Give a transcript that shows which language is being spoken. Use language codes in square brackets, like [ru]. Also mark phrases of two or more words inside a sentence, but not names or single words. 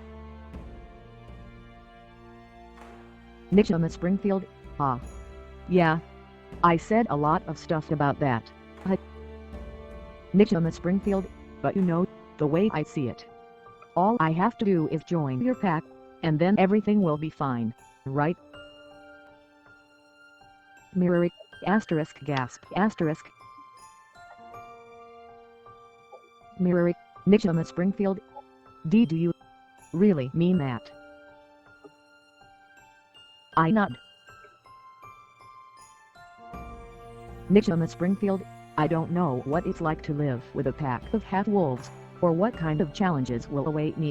[en] Nishama Springfield, yeah. I said a lot of stuff about that. Nishama Springfield, but you know, the way I see it. All I have to do is join your pack, and then everything will be fine, right? Mirari, gasp. Mirari, Nishama Springfield, do you really mean that? I nod. Nishama Springfield, I don't know what it's like to live with a pack of half-wolves, or what kind of challenges will await me.